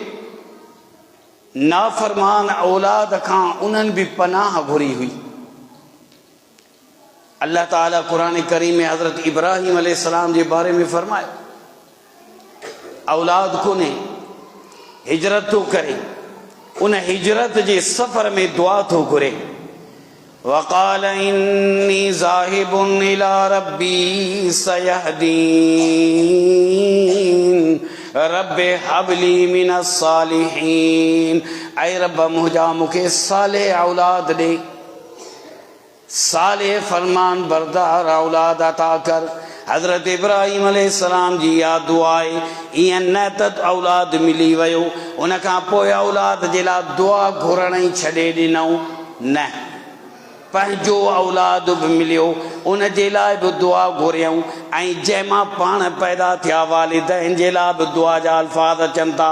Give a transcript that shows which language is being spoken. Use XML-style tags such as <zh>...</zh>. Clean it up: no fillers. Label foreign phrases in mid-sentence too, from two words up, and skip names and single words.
<sd>नाफरमान औलाद खां उन्हनि बि पनाह घुरी हुई। अल्लाह ताला कुरान करीम में हज़रत इब्राहिम अलैहिस्सलाम जे बारे में फरमायो, औलाद कोन्हे, हिजरत थो करे, उन हिजरत जे सफ़र में दुआ थो घुरे।</sd> <ar>وقال إني ذاهب إلى ربي سيهدين رب هب لي من الصالحين.</ar> <sd>ऐ रब मुझा मूंखे सालेह औलाद ॾे, सालेह फरमान बरदार औलाद अता कर। हज़रत इब्राहिम अलैहिस्सलाम जी या दुआ आहे, ईअं न त औलाद मिली वियो उन खां पोइ औलाद जे लाइ दुआ घुरण ई छॾे ॾिनऊं, न, पंहिंजो औलाद बि मिलियो उन जे लाइ बि दुआ घुरियऊं, ऐं जंहिंमां पाण पैदा थिया वालिदैन जे लाइ बि दुआ जा अल्फाज अचनि था।</sd>